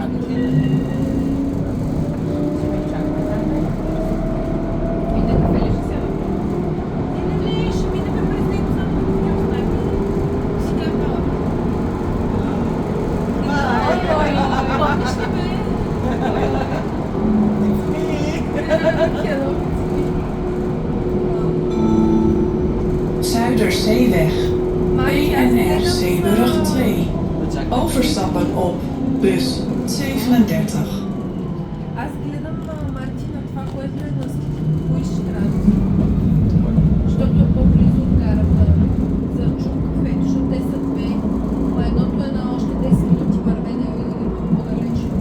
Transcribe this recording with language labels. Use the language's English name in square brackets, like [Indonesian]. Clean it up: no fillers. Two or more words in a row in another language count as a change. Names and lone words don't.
[Bulgarian] И да кафе ли ще сядам? Не, ще минем през него, само да ги оставим. Сега е малък. Помниш ли бе? [Dutch] Zuiderzeeweg. BNR Zeeburg 2. Overstappen op bus 37. [Bulgarian] Аз гледам Марти на това, което е на Коиштрат. Защото е по-близо от гарата за чул кафето, защото те са две. А едното е на още 10 минути вървене и по-далеч.